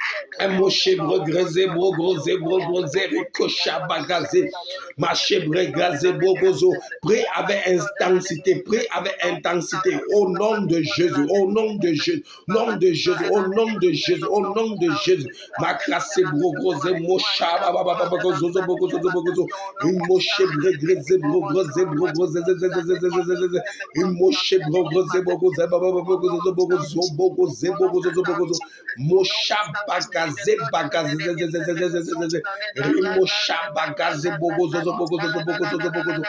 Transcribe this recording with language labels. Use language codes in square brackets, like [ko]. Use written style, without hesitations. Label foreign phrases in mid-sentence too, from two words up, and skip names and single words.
[fr] Moshebre greze brogoze brogoze ricochat bagazé. Machebre greze brogozo. Prie avec intensité, prie avec intensité. Au nom de Jésus, au nom de Jésus, nom de Jésus, au nom de Jésus, au nom de Jésus. Macrasse brogoze mochaba babagozo bogozo bogozo. Mochebre greze brogoze brogoze. Mochebre greze brogoze babagozo bogozo bogoze bogozo bogozo. Moshabagaze bagaze Rimoshabagaze bogozo bogozo bogozo bogozo.